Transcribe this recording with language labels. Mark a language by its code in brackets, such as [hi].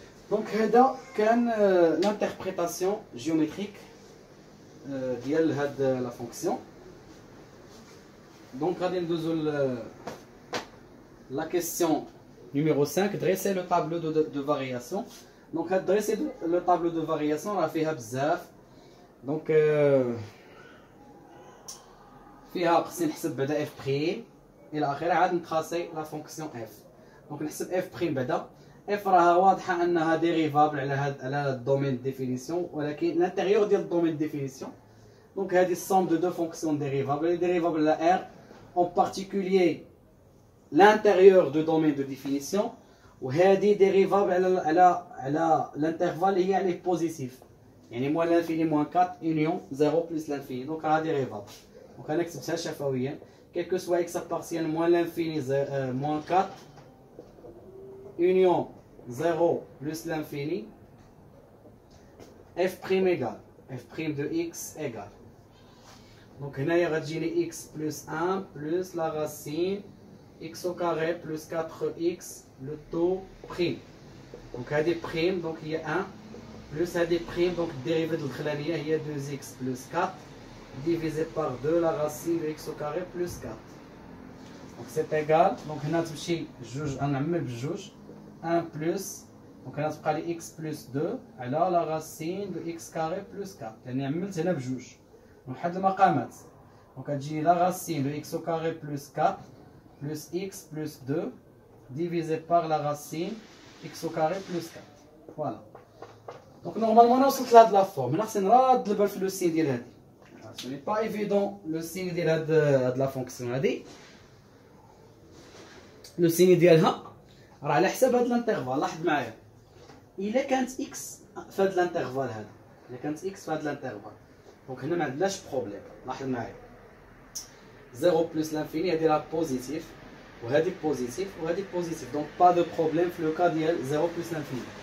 [fr] Donc [ar] هذا كان [fr] l'interprétation géométrique ديال هاد la fonction. Donc [ar] غادي ندوزو [fr] la question numéro 5, dresser le tableau de variation. Donc dresser le tableau de variation [ar] راه فيها بزاف. Donc فيها خصني نحسب بعدا f بريم الى اخره، عاد نتراسي لا فونكسيون f. دونك نحسب f بريم بعدا. f راها واضحه انها ديريفابل على الدومين ديفينيسيون، ولكن لانتيريور ديال الدومين ديفينيسيون. [fr] دونك هذه السوم دو فونكسيون ديريفابل على r en particulier l'intérieur du domaine de définition، وهذه ديريفابل على l'intervalle هي عليه بوزيتيف، يعني موان لانفيني موان 4 union 0 plus l'infini، donc راه ديريفابل. دونك [ar] انا كتبتها شفويا [fr] quel que soit x partiel moins l'infini moins 4 union 0 plus l'infini f prime égale f prime de x égale. Donc [ar] هنايا غتجيني [fr] x plus 1 plus la racine x au carré plus 4x le taux prime. Donc هذه prime donc هي 1 plus هذه prime donc dérivée [ar] الأخرانية هي [fr] 2x plus 4 divisé par 2 la racine de x au carré plus 4. Donc c'est égal. [ar] Donc هنا تمشي جوج غنعمل بجوج 1 plus donc هنا تبقى لي x plus 2 على la racine de x carré plus 4 لأني عملت هنا بجوج نحد المقامات. [fr] Donc [ar] غتجيني [fr] la racine de x au carré plus 4 plus x plus 2 divisé par la racine x au carré plus 4. Voilà. [ar] Donc normalement انا وصلت لهاد لا فورم. هنا خصني نراد البال في لو سين ديال هادي. [fr] Ce n'est pas évident le signe de la fonction هذه. [ar] لو سيني ديالها راه على حساب هاد الانترفال. لاحظ معايا الا كانت اكس في هاد الانترفال هذا، الا كانت اكس في هاد الانترفال دونك هنا ما عندناش بروبليم. لاحظ معايا 0 بلس لانفيني هذه راه بوزيتيف وهذه بوزيتيف وهذه بوزيتيف، دونك [fr] با دو بروبليم [ar] في لو كا ديال 0 بلس لانفيني.